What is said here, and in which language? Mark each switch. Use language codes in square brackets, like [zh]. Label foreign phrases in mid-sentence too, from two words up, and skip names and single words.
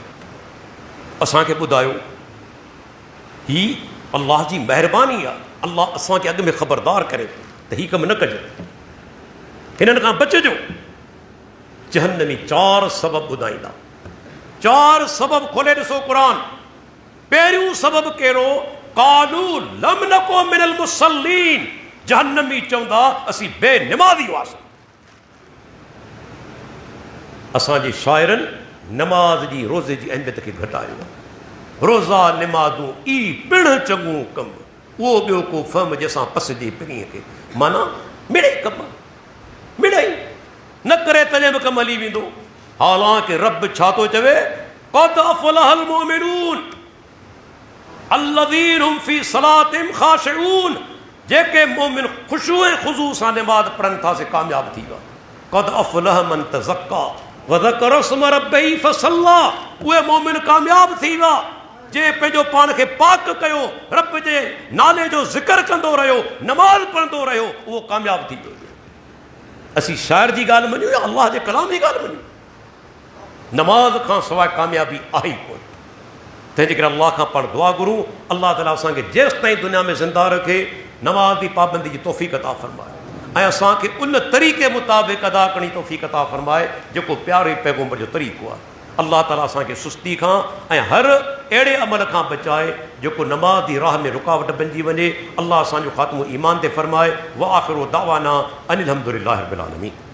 [sd] असांखे ॿुधायो, ही अल्लाह जी महिरबानी आहे। अल्लाह असांखे अॻु में ख़बरदार करे त हीउ कमु न कजो, हिननि खां बचिजो। जहन्नमी 4 सबब ॿुधाईंदा, 4 सबब खोले ॾिसो क़ुरान। पहिरियों सबब कहिड़ो, [ar] قالوا لم نك من المصلين, [sd] जहन्नमी चवंदा असीं बेनिमाज़ी हुआसीं। असांजे शाइरनि नमाज जी रोज़े जी अहमियत खे घटायो। रोज़ा नमाज़ूं ई पिणु चङो कमु, उहो ॿियो को फर्म जंहिंसां पसिजे पिणीअ खे, माना मिड़ई कमु, मिड़ई न करे तॾहिं बि कमु हली वेंदो। हालांकि रब छा थो चवे, [ar] قد أفلح المؤمنون الذين هم في صلاتهم خاشعون, [sd] जेके मोमिन ख़ुशू ऐं ख़ुज़ू सां नमाज़ पढ़नि था से कामयाब थी विया। [ar] قد أفلح من تزكى وذكر اسم ربه فصلى, [sd] उहे मोमिन कामयाब थी विया जे पंहिंजो पाण खे पाक कयो, रब जे नाले जो ज़िक्र कंदो रहियो, नमाज़ पढ़ंदो रहियो, उहो कामयाब थी वियो। असीं शाइर जी ॻाल्हि मञूं या अल्लाह जे कलाम जी ॻाल्हि मञूं, नमाज़ खां सवाइ कामयाबी आहे ई कोन। तंहिंजे करे अल्लाह खां पाण दुआ घुरूं, अल्लाह ताला असांखे जेसि ताईं दुनिया में ज़िंदा रखे नमाज़ जी पाबंदी जी तौफ़ीक़ अता फ़रमाए, ऐं असांखे उन तरीक़े मुताबिक़ अदा करणी तौफ़ीक़ अता फ़रमाए जेको प्यारे पैगम्बर जो तरीक़ो आहे। अल्लाह ताला असांखे सुस्ती खां ऐं हर अहिड़े अमल खां बचाए जेको नमाज़ जी राह में रुकावट बणिजी वञे। अल्लाह असांजो ख़ात्मो ईमान ते फ़रमाए। [ar] وآخر دعوانا أن الحمد لله رب العالمين.